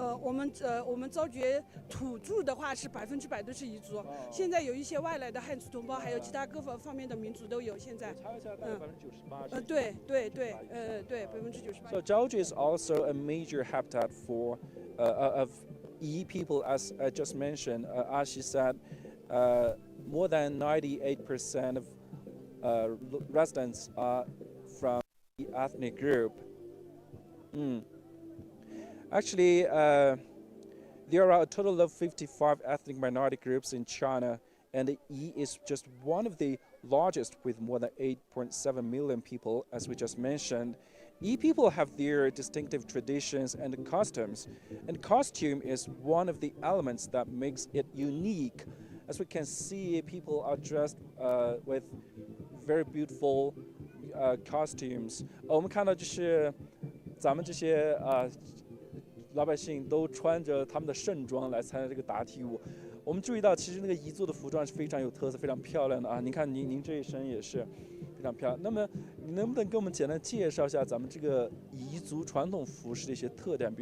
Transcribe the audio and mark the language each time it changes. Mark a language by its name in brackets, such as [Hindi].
[Chinese] 我们昭觉土著的话是100%都是彝族，现在有一些外来的汉族同胞，还有其他各方面的民族都有。现在，查了一下，大概98%。对，98%。 [English] So Zhaojue is also a major habitat for of Yi people, as I just mentioned. As she said, more than 98% of residents are from the ethnic group. Actually, there are a total of 55 ethnic minority groups in China, and Yi is just one of the largest with more than 8.7 million people, as we just mentioned. Yi people have their distinctive traditions and customs, and costume is one of the elements that makes it unique. As we can see, people are dressed with very beautiful costumes. [Chinese] 我们看到就是咱们这些老百姓都穿着他们的盛装来参加这个答题舞。我们注意到，其实那个彝族的服装是非常有特色、非常漂亮的啊！您看您这一身也是非常漂亮。那么，你能不能给我们简单介绍一下咱们这个彝族传统服饰的一些特点？